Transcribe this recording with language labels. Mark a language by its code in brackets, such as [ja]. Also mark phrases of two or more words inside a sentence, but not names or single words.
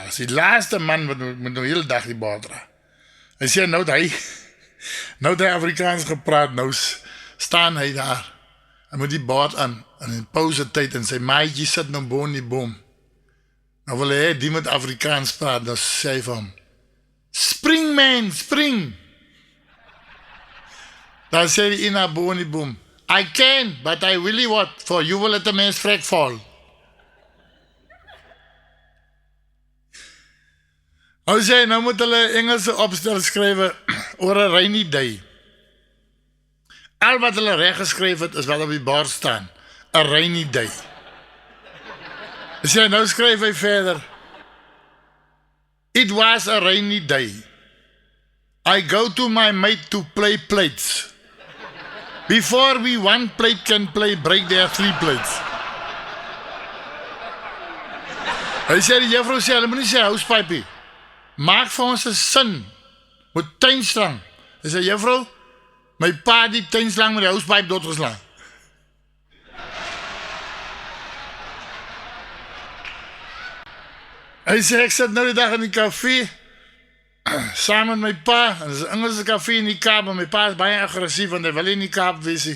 [af] As die laaste man moet nou hele dag die bord dra. Hy sê, nou het hy Afrikaans gepraat, nou staan hy daar, en moet die bord aan, en in pauze tyd, en sy maatjie sit nou bo in die boom. Nou wil hy, die moet Afrikaans praat, dan sê hy vir hom, spring man, spring. Dan sê die ena bo in die boom, [en] I can, but I really what, for you will let the [af] mens vrek val. Hy sê, nou moet hulle Engelse opstel skrywe oor 'n [en] rainy day. [af] Al wat hulle reg geskryf het, is wat op die bord staan, 'n [en] rainy day. [af] Hy sê, nou skryf hy verder, [en] it was a rainy day. I go to my mate to play plates. Before we one plate can play, break there 3 plates. [af] Hy sê, die juffrou sê, hulle moet nie sê housepipie. Maak vir ons 'n sin, met tuinslang. Hy sê, juffrou, my pa die tuinslang met die housepipe doodgeslaan. Hy sê, ek sit nou die dag in die café, saam met my pa, en dit is 'n Engelse café in die Kaap, en my pa is baie aggressief, want hy wil nie in die Kaap wees nie.